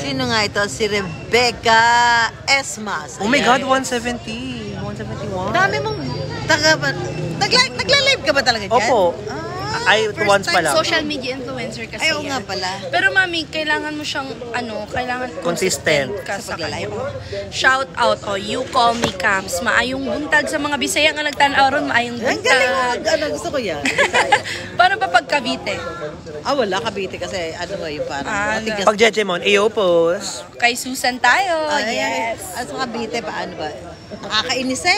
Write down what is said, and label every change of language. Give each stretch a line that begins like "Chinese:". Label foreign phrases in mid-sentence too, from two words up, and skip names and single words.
Filipino: Sino nga ito? Si Rebecca Esmas.
English: Oh my
Filipino: Ayan.
English: God, 170. 171.
Filipino: Dami mong nagla-live ka ba talaga dyan? Opo. Ay, first once pa time. lang.
English: Social media influencer kasi
Filipino: Ay, oo yan. nga pala. Pero mami, kailangan mo siyang, kailangan Consistent. ka Sa sa pagla-live.
English: Shout out, you call me Cams.
Cebuano: Maayong buntag sa mga Bisaya nga nagtanaw ron, maayong
Filipino: Ang galing mo.
Cebuano: buntag.
Filipino: Gusto ko yan. Paano pa pag Cavite? Wala, Cavite kasi nga yung parang matigas. Pag Jejemon, Eopos. Kay Susan tayo, Ay, yes. At sa Cavite, paano ba? Nakakainis eh.